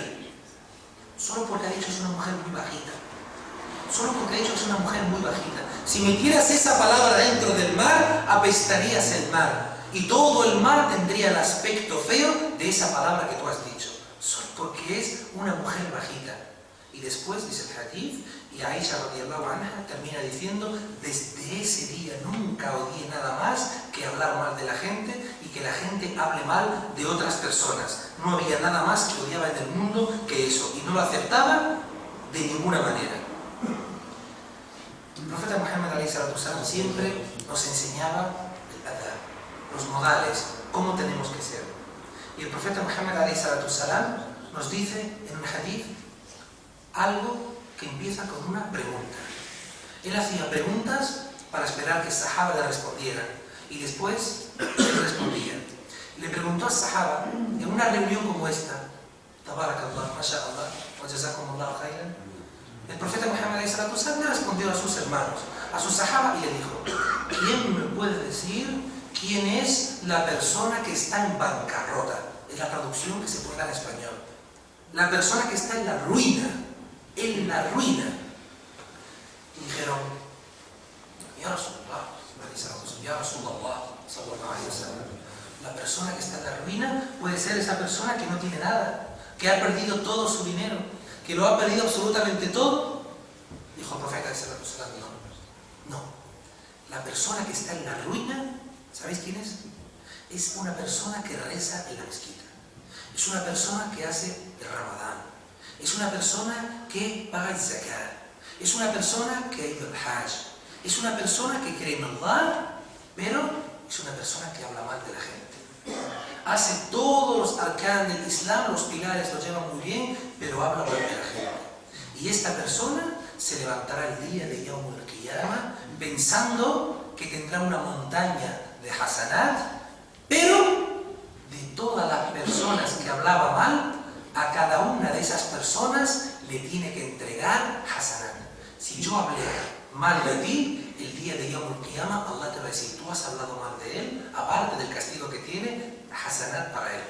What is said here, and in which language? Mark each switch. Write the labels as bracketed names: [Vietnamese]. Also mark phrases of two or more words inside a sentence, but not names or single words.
[Spanish] Solo porque ha dicho que es una mujer muy bajita. Solo porque ha dicho que es una mujer muy bajita. Si metieras esa palabra dentro del mar, apestarías el mar. Y todo el mar tendría el aspecto feo de esa palabra que tú has dicho. Solo porque es una mujer bajita. Y después dice el hadith, y Aisha [Arabic] رضي الله عنها [Spanish] termina diciendo: desde ese día nunca odié nada más que hablar mal de la gente y que la gente hable mal de otras personas. No había nada más que odiaba en el mundo que eso, y no lo aceptaba de ninguna manera. El profeta Muhammad ﷺ siempre nos enseñaba el adab, los modales, cómo tenemos que ser. Y el profeta Muhammad ﷺ nos dice en un hadith algo que empieza con una pregunta. Él hacía preguntas para esperar que el sahaba le respondieran y después le respondían. Le preguntó al sahaba en una reunión como esta, [Arabic] تبارك الله، ما شاء الله، وجزاكم الله خيرا. [Spanish] El profeta Muhammad ﷺ le respondió a sus hermanos, a su sahaba, y le dijo: ¿quién me puede decir quién es la persona que está en bancarrota? Es la traducción que se puede dar en español. La persona que está en la ruina. En la ruina. Y dijeron: [Arabic] يا رسول الله، يا رسول الله، صلى الله عليه وسلم. [Spanish] La persona que está en la ruina puede ser esa persona que no tiene nada, que ha perdido todo su dinero, que lo ha perdido absolutamente todo. Dijo el profeta [Arabic] صلى الله عليه وسلم: [Spanish] no. La persona que está en la ruina, ¿sabéis quién es? Es una persona que reza en la mezquita. Es una persona que hace el Ramadán. Es una persona que paga el zakat. Es una persona que ha ido al Hajj. Es una persona que cree en Allah, pero es una persona que habla mal de la gente. Hace todos los arcanes del Islam, los pilares los lleva muy bien, pero habla mal de la gente. Y esta persona se levantará el día de [Arabic] يوم القيامة [Spanish] pensando que tendrá una montaña de hasanat, pero de todas las personas que hablaba mal, a cada una de esas personas le tiene que entregar hasanat. Si yo hablé mal de ti, el día de [Arabic] يوم القيامة, [Spanish] Allah te va a decir: tú has hablado mal de él, aparte del castigo que tiene, hasanat para él.